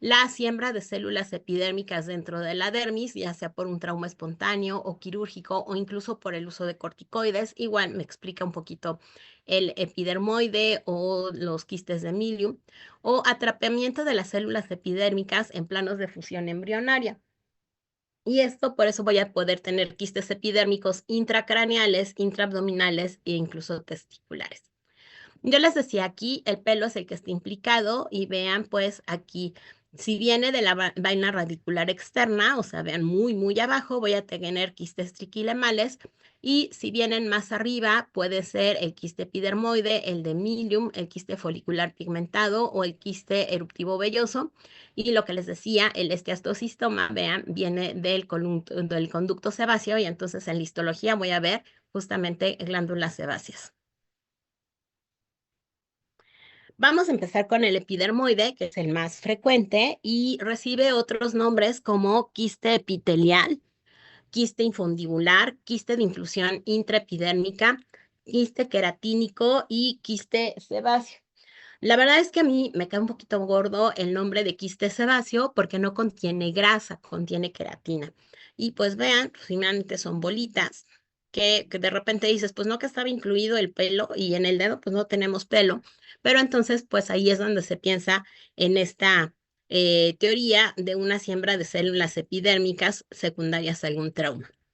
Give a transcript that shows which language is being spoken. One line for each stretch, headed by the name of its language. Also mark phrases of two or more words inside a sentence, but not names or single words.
Spanish: la siembra de células epidérmicas dentro de la dermis, ya sea por un trauma espontáneo o quirúrgico o incluso por el uso de corticoides. Igual me explica un poquito el epidermoide o los quistes de Milium, o atrapamiento de las células epidérmicas en planos de fusión embrionaria. Y esto, por eso voy a poder tener quistes epidérmicos intracraneales, intraabdominales e incluso testiculares. Yo les decía aquí, el pelo es el que está implicado y vean pues aquí, si viene de la vaina radicular externa, o sea, vean muy abajo, voy a tener quistes triquilemales, y si vienen más arriba, puede ser el quiste epidermoide, el de Milium, el quiste folicular pigmentado o el quiste eruptivo velloso. Y lo que les decía, el esteatocistoma, vean, viene del conducto sebáceo, y entonces en la histología voy a ver justamente glándulas sebáceas. Vamos a empezar con el epidermoide, que es el más frecuente y recibe otros nombres como quiste epitelial, quiste infundibular, quiste de influsión intraepidérmica, quiste queratínico y quiste sebáceo. La verdad es que a mí me cae un poquito gordo el nombre de quiste sebáceo porque no contiene grasa, contiene queratina. Y pues vean, finalmente son bolitas que de repente dices, pues no, que estaba incluido el pelo y en el dedo pues no tenemos pelo. Pero entonces pues ahí es donde se piensa en esta teoría de una siembra de células epidérmicas secundarias a algún trauma.